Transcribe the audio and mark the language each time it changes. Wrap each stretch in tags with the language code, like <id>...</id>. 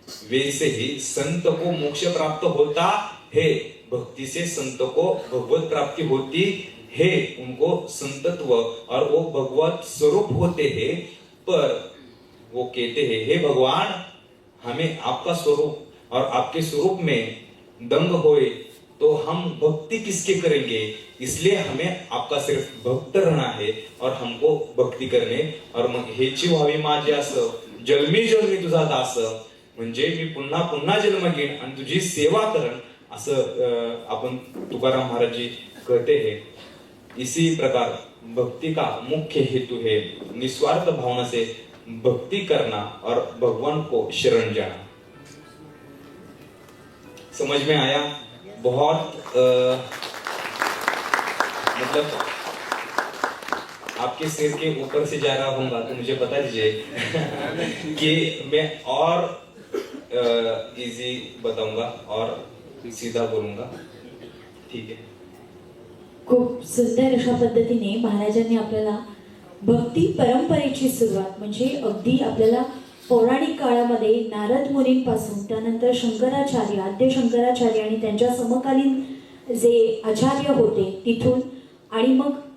<hi>वैसे ही संत को मोक्ष प्राप्त होता है, भक्ति से संत को भगवत प्राप्ति होती है, उनको संतत्व और वो भगवत स्वरूप होते हैं. पर वो कहते हैं हे भगवान, हमें आपका स्वरूप और आपके स्वरूप में दंग होए तो हम भक्ति किसके करेंगे, इसलिए हमें आपका सिर्फ भक्त रहना है और हमको भक्ती करणे.</hi> <mr>और मग हेची व्हावी माझी असं जन्मी जन्मी तुझा दास, म्हणजे मी पुन्हा पुन्हा जन्म घेईन आणि तुझी सेवा करण, असं आपण तुकाराम महाराज</mr> <hi>जी कहते हैं. इसी प्रकार भक्ति का मुख्य हेतु है निस्वार्थ भावना से भक्ति करना और भगवान को शरण जाना. समझ में आया? बहुत मतलब आपके सिर के ऊपर से जा रहा होगा तो मुझे बता दीजिए कि मैं और इजी बताऊंगा और सीधा बोलूंगा. ठीक है.</hi> <mr>खूप सुंदर अशा पद्धतीने महाराजांनी आपल्याला भक्ती परंपरेची सुरुवात, म्हणजे अगदी आपल्याला पौराणिक काळामध्ये नारद मुनींपासून त्यानंतर शंकराचार्य, आद्य शंकराचार्य आणि त्यांच्या समकालीन जे आचार्य होते तिथून आणि मग</mr>